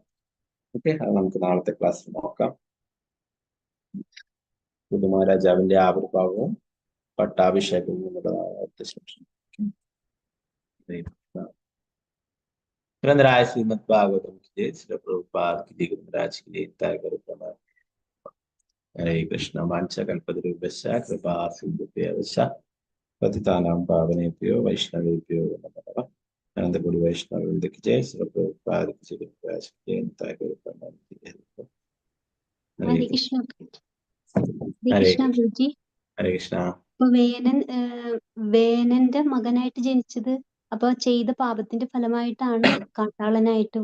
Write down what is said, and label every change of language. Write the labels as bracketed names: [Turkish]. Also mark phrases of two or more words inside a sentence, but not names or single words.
[Malayalam] ഓക്കെ, അത് നമുക്ക് നാളത്തെ ക്ലാസ്സിൽ നോക്കാം. ഋതുമഹാരാജാവിന്റെ ആവിർഭാവവും പട്ടാഭിഷേകവും ഗ്രന്ഥരായ ശ്രീമദ് ഭാഗവതം പ്രഭുപാദ് ഗ്രന്ഥരാജ് [Sanskrit] ഹരേ കൃഷ്ണ. വാഞ്ചകൽപതരുഭ്യശ്ച കൃപാ സിന്ധുഭ്യശ്ച പതിതാനാം പാവനേഭ്യോ വൈഷ്ണവേഭ്യോ നമഃ. [Hindi] अनंतपुरी वैष्णववृंद की जय. श्री प्रभुपाद [Sanskrit] ഹരേ കൃഷ്ണ. ഹരേ പ്രഭുജി, ഹരേ കൃഷ്ണ. [Malayalam] അപ്പൊ വേനന്റെ മകനായിട്ട് ജനിച്ചത് അപ്പൊ ചെയ്ത പാപത്തിന്റെ ഫലമായിട്ടാണ് കാട്ടാളനായിട്ട്.